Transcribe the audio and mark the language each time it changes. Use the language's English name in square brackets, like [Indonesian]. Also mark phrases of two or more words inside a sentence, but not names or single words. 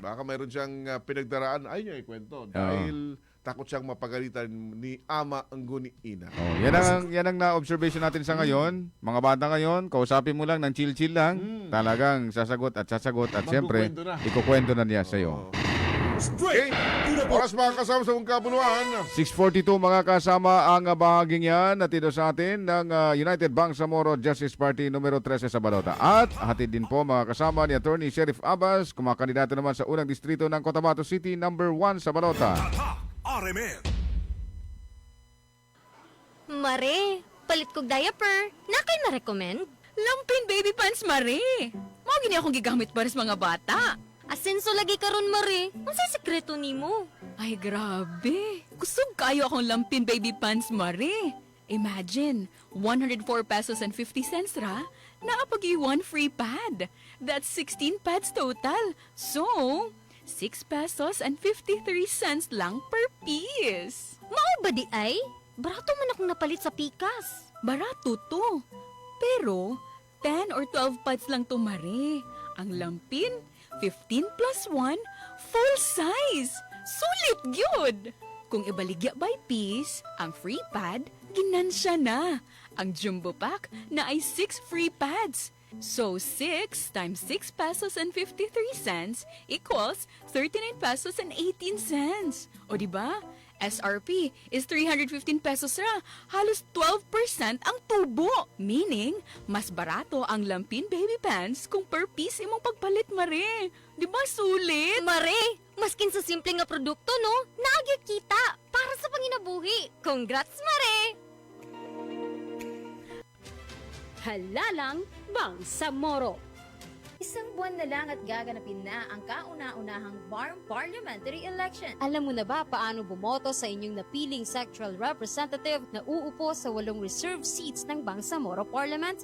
[Filipino] Baka mayroon siyang pinagdaraan, ayaw niya ikwento. Dahil takot siyang mapagalitan ni ama ang guni ina. Yan ang na-observation natin sa ngayon. Mga bata ngayon, kausapin mo lang ng chill-chill lang. Talagang sasagot at siyempre, Magkukwento na. ikukwento na niya sa'yo. Oo. Straight Okay? to the point. Oras mga kasama sa buong kapunuan. 6:42 mga kasama ang bahaging yan na tito sa atin ng United Bangsamoro Justice Party numero 13 sa Balota. At hatid din po mga kasama ni Attorney Sheriff Abbas, kumakandidato naman sa unang distrito ng Cotabato City number 1 sa Balota. [Cebuano] Mare, palit kog diaper. Na kay na-recommend? Lampin baby pants, Mare. Mao gini akong gigamit para sa mga bata. Asenso lagi karon Mare. Unsay sekreto nimo? Ay, grabe. Kusog kayo akong lampin baby pants, Mare. [English] Imagine, 104 pesos and 50 cents ra, naapag one free pad. That's 16 pads total. So, 6 pesos and 53 cents lang per piece. [Cebuano] Mao ba di ay? Barato man akong napalit sa pikas. Barato to. Pero, 10 or 12 pads lang to, Mare. Ang lampin, 15 plus 1, full size. Sulit gyud. Kung ibaligya [English] by piece, [Cebuano] ang free pad, ginansya na. Ang jumbo pack na ay 6 free pads. [English] So, 6 times 6 pesos and 53 cents equals 39 pesos and 18 cents. O diba? SRP is 315 pesos ra. [Cebuano] Halos 12% ang tubo. Meaning, mas barato ang lampin baby pants kung [English] per piece [Cebuano] imong pagpalit, Mare. Di ba sulit? Mare, maskin sa simple nga produkto no, naagya kita para sa panginabuhi. [English] Congrats Mare! [Filipino] Halalang Bangsamoro. Isang buwan na lang at gaganapin na ang kauna-unahang BARM parliamentary election. Alam mo na ba paano bumoto sa inyong napiling sectoral representative na uupo sa 8 reserved seats ng Bangsamoro Parliament?